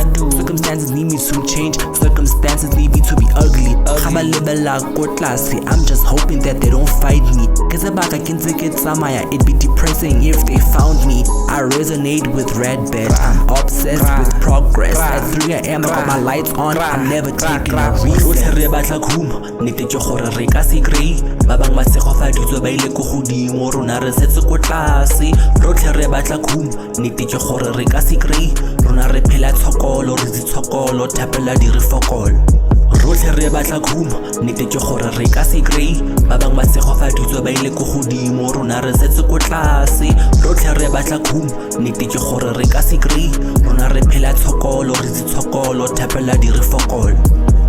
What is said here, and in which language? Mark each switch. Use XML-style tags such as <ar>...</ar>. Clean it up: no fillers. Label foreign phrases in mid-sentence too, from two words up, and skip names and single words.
<en>Circumstances need me to change, circumstances need me to be ugly. I'm just hoping that they don't fight me. It'd be depressing if they found me. I resonate with red bed, I'm obsessed with progress. At 3 AM I got my lights on, I'm never taking a reset.</en> <tn>Re batla khumo nnete ke gore re ka se grey, ba bang ba se gofa ditso ba ile go godimo, rona re setse go tlase. Rotlhe re batla khumo nnete ke gore re ka se grey, rona re phela tshokolo, re ditshokolo thapela di re fokolo. Rotlhe re batla khumo nnete ke gore re ka se grey, ba bang ba se gofa ditso ba ile go godimo, rona re setse go tlase. Rotlhe re batla khumo nnete ke gore re ka se grey, rona re phela tshokolo, re ditshokolo thapela di re fokolo.</tn>